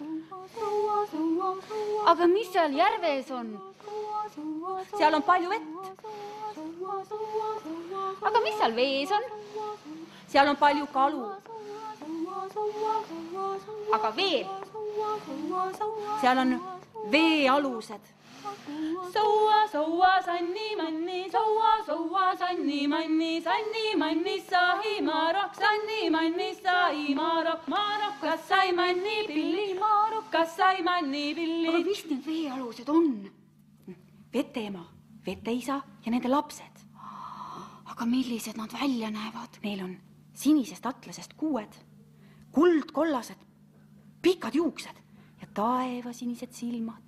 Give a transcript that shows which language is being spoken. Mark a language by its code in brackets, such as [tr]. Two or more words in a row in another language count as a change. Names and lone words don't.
[et] Aga mis seal järves on? Seal on palju vett. Aga mis seal vees on? Seal on palju kalu. Aga veel? Seal on veealused. Soua, soua, sanni, manni, soua, sanni, manni, sahimarok, sanni, manni, sahimarok, marokas sai manni pilli, marokas sai manni pilli. Aga mis need veealused on? Veteema, veteisa ja nende lapsed. Aga millised nad välja näevad? Neil on sinisest atlasest kuued, kuldkollased, pikad juuksed ja taevasinised silmad.